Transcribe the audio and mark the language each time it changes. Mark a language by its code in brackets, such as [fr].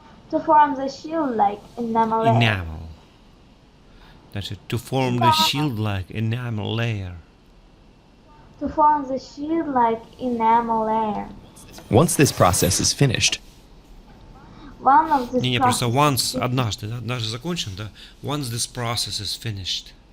[en] To form the shield-like enamel layer. Enamel. [ru] Значит, [en] to form the shield-like enamel layer. To form the shield-like enamel layer. Once this process is finished, One of these [ru] Не, просто [en] processes- [ru] once, однажды закончен, да? [en] Once this process is finished.